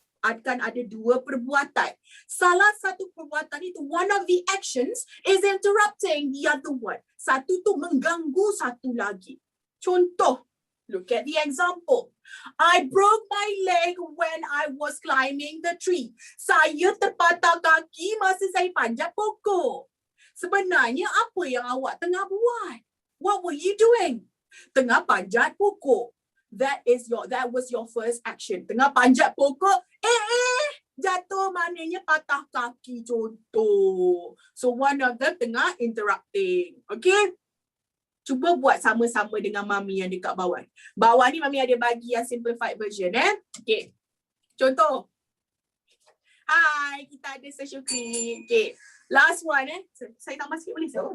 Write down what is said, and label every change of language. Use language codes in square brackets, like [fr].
[ms] Akan ada dua perbuatan. Salah satu perbuatan itu, [en] one of the actions is interrupting the other one. [ms] Satu tu mengganggu satu lagi. Contoh, [en] look at the example. I broke my leg when I was climbing the tree. [ms] Saya terpatah kaki masa saya panjat pokok. Sebenarnya apa yang awak tengah buat? [en] What were you doing? [ms] Tengah panjat pokok. [en] That was your first action. [ms] Tengah panjat pokok. Jatuh maknanya patah kaki, contoh. [en] So one of them [ms] tengah [en] interrupting. Okay? [ms] Cuba buat sama-sama dengan Mami yang dekat bawah. Bawah ni Mami ada bagi yang simplified version. Okay. Contoh. Hai, kita ada Syukri. Okay. Last one. Saya tambah sikit boleh?